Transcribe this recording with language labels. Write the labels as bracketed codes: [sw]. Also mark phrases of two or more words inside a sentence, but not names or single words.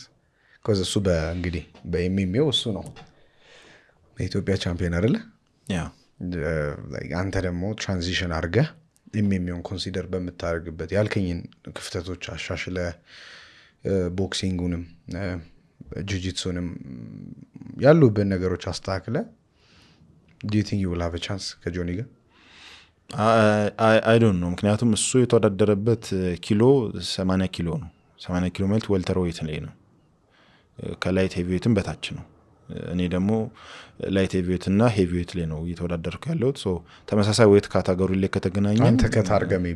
[am] ኮዝ እሱ እንግዲህ በኤምኤምኤው እሱ ነው በኢትዮጵያ ቻምፒዮን አይደለ? ያ አንተ ደግሞ ትራንዚሽን አድርገህ ኤምኤምኤውን ኮንሲደር በምታደርግበት ያልከኝን ክፍተቶች አሻሽለ ቦክሲንጉንም ጂጂትሱንም ያሉብን ነገሮች አስተካክለ [en] do you think you will have a chance [am] ከጆኒ ጋር? [en] I don't know። [am] ምክንያቱም እሱ የተወዳደረበት ኪሎ 80 ኪሎ ነው። 80 ኪሎ ማለት [en] welter weight [am] ላይ ነው፣ ከላይት ሄቪዌትም በታች ነው። እኔ ደግሞ [en] light heavyweight [am] እና ሄቪዌት ላይ ነው እየተወዳደርኩ ያለሁት። ተመሳሳይ [en] weight category [am] ላይ ከተገናኘ አንተ ከታርገ ሜቢ